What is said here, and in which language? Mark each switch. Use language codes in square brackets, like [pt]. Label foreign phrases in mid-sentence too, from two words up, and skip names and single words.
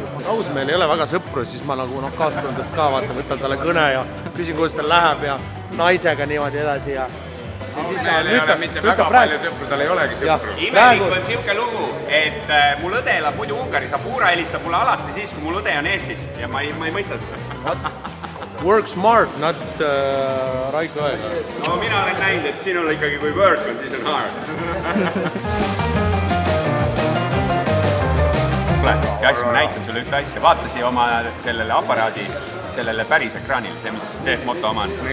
[et] Ausmehel ei ole väga sõpru, siis ma nagu kaastundest ka võtan talle kõne ja küsin, kuidas tal läheb ja naisega niimoodi edasi ja Ausmehel ei ole mitte väga palju sõpru, tal ei olegi sõpru. Imelik on siuke lugu, et mul õde elab muidu Ungaris, Apura helistab mulle alati siis, kui mul õde on Eestis ja ma ei mõista seda. [en] Work smart, not Raiko aega. [et] No mina olen näinud, et sinul ikkagi kui work on, siis on hard. Ja siis ma näitan sulle ühte asja, vaata siia oma sellele aparaadi, sellele päris ekraanil, see mis CF Moto oma on.